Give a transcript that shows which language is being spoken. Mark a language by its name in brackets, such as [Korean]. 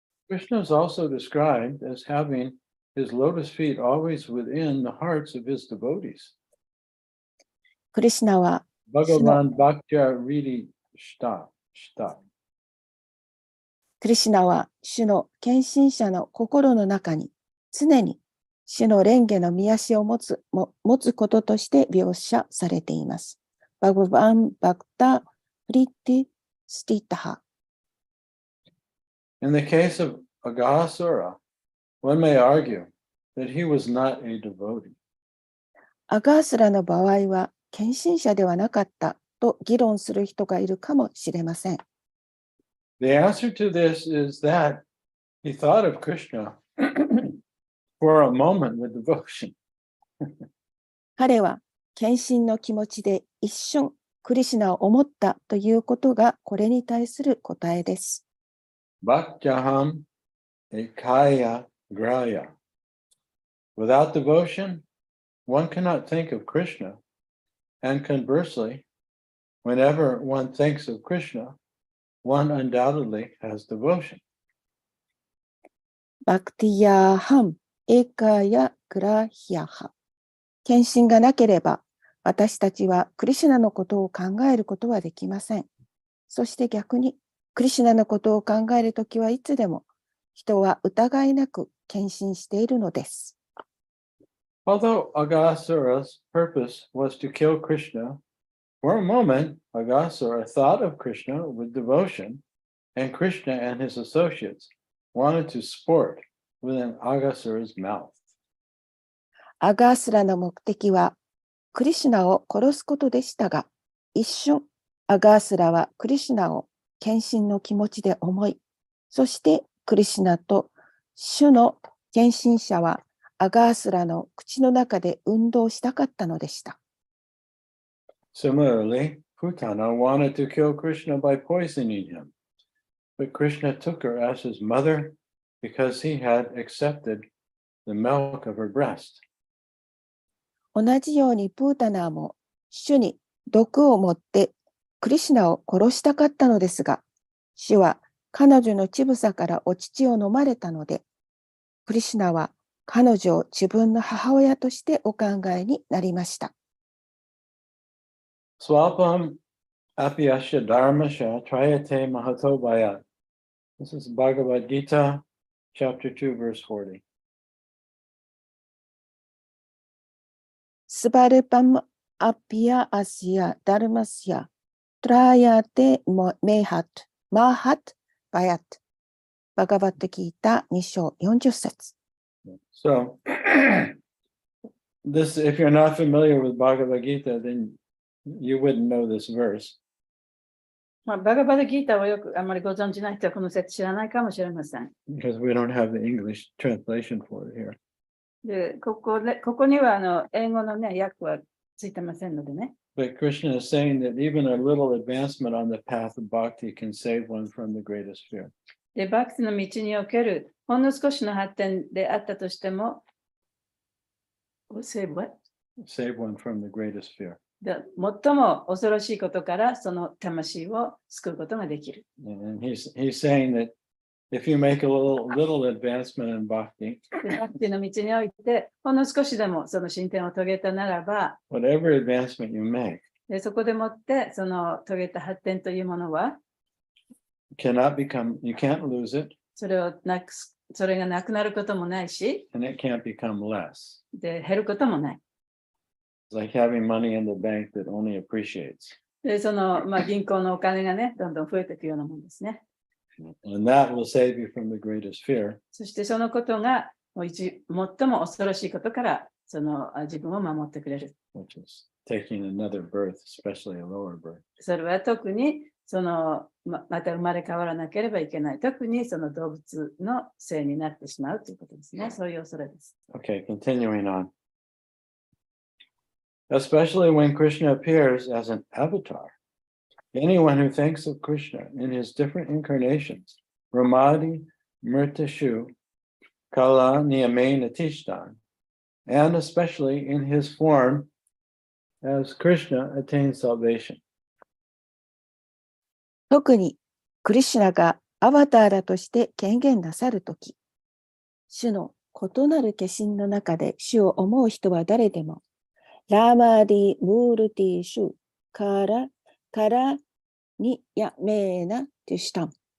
[English] Krishna is also described as having his lotus feet always within the hearts of his devotees. [Japanese] クリシナは、 [Sanskrit] Bhagavan Bhaktya Ridi Shta. [Japanese] クリシナは主の献身者の心の中に常に主の蓮華の御足を持つこととして描写されています。 [Sanskrit] バグバン・バクタ・プリティ・スティタハ。 [English] In the case of Aghasura, one may argue that he was not a devotee. [Japanese] アガースラの場合は献身者ではなかったと議論する人がいるかもしれません。 [English] The answer to this is that he thought of Krishna for a moment with devotion. [Japanese] 彼は献身の気持ちで一瞬クリシナを思ったということがこれに対する答えです。 [Sanskrit] Bhaktyaham ekaya graya. [English] Without devotion, one cannot think of Krishna. And conversely, whenever one thinks of Krishna, one undoubtedly has devotion. [Sanskrit] バクティヤハン、エカヤグラヒヤハ。 [Japanese] 献身がなければ、私たちはクリシュナのことを考えることはできません。そして逆に、クリシュナのことを考えるときはいつでも、人は疑いなく献身しているのです。 [English] Although Aghasura's purpose was to kill Krishna, for a moment, Aghasura thought of Krishna with devotion, and Krishna and his associates wanted to sport within Aghasura's mouth. [Japanese] アガースラの目的は、クリシュナを殺すことでしたが、一瞬、アガースラはクリシュナを献身の気持ちで思い、そしてクリシュナと主の献身者はアガースラの口の中で運動したかったのでした。 [English] Similarly, Putana wanted to kill Krishna by poisoning him, but Krishna took her as his mother because he had accepted the milk of her breast. [Japanese] 同じようにプータナーも主に毒を持ってクリシュナを殺したかったのですが、主は彼女の乳房からお乳を飲まれたので、クリシュナは彼女を自分の母親としてお考えになりました。 [Sanskrit] Swapam apyasya dharmasya trayate mahato bhayat. [English] This is Bhagavad Gita, chapter 2, verse 40. [Sanskrit] スバルパムアピアアシアダルマシアトラヤテメハトマハトバヤト [Japanese] バガバットギータ2章40節。 [English] So, this, if you're not familiar with Bhagavad Gita, then you wouldn't know this verse. [Japanese] バガバダギータをよくあまりご存じない人はこの説知らないかもしれません。 [English] Because we don't have the English translation for it here. [Japanese] で、ここには英語のね、訳はついてませんのでね。 [English] But Krishna is saying that even a little advancement on the path of bhakti can save one from the greatest fear. [Japanese] で、バクティの道におけるほんの少しの発展であったとしても、 [English] save what? Save one from the greatest fear. [Japanese] で、最も恐ろしいことからその魂を救うことができる。 [English] And he's saying that if you make a little advancement in bhakti, [Japanese] で、バクティの道において、ほんの少しでもその進展を遂げたならば、 [English] whatever advancement you make [Japanese] でそこでもってその遂げた発展というものは、 [English] you can't lose it, [Japanese] それがなくなることもないし、 [English] and it can't become less. [Japanese] で減ることもない。 [English] It's like having money in the bank that only appreciates. [Japanese] で、銀行のお金がね、どんどん増えていくようなものですね。 [English] And that will save you from the greatest fear. [Japanese] そしてそのことが最も恐ろしいことから自分を守ってくれる。 [English] Which is taking another birth, especially a lower birth. [Japanese] それは特にまた生まれ変わらなければいけない。特にその動物のせいになってしまうということですね。そういう恐れです。 [English] Okay, continuing on. Especially when Krishna appears as an avatar. Anyone who thinks of Krishna in his different incarnations [Sanskrit] Ramadi Mritashu Kala Niyame Natishtan, [English] and especially in his form as Krishna attained salvation. [Japanese] 特にクリシュナがアバターラとして権限なさるとき、主の異なる化身の中で主を思う人は誰でも、 [Sanskrit] ラーマーディ・ムールティ・シュからにやめーなティシュタン。